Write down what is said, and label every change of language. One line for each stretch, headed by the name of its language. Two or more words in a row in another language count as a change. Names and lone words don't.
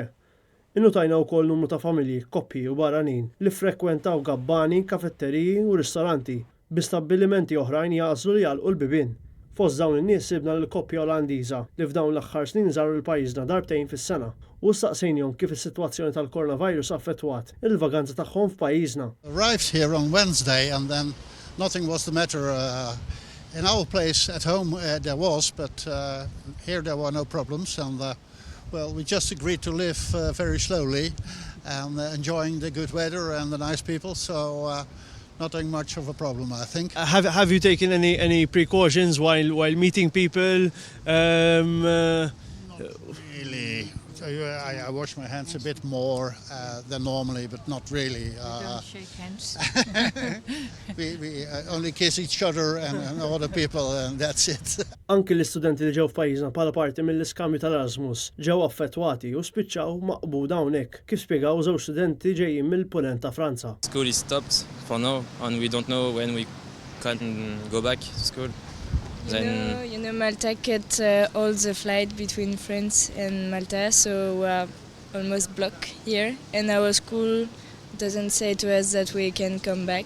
Maltese: Innutajna wkoll numru ta' familji, koppji u barranin li frekwentaw gabbani, kafetteriji u ristoranti bi stabbilimenti oħrajn jagħżlu li jagħlqu l-bibien. Fost dawn in-nies sibna l-koppja Olandiża li f'dawn l-aħħar snin żaru l-pajjiżna darbtejn fis-sena u staqsejnhom kif is-sitwazzjoni tal-coronavirus affettwat il-vaganza tagħhom f'pajjiżna.
English: Arrived here on Wednesday and then nothing was the matter. In our place at home there was, but here there were no problems. And well, we just agreed to live very slowly and enjoying the good weather and the nice people. So nothing much of a problem, I think. Have you taken any precautions while meeting people? Not really. I wash my hands a bit more than normally, but not really. We don't shake hands. we only kiss each other and other people, and that's it.
Maltese: Anki l-istudenti li ġew f'pajjiżna bħala parti mill-iskambju tal-Erasmus ġew affettwati u spiċċaw maqbuda hawnhekk, kif spjegaw żewġ studenti ġejjin mill-punent ta' Franza. School is stopped for now, and we don't know when we can go back to school. You know, Malta cut all the flight between France and Malta, so we're almost blocked here. And our school doesn't say to us that we can come back.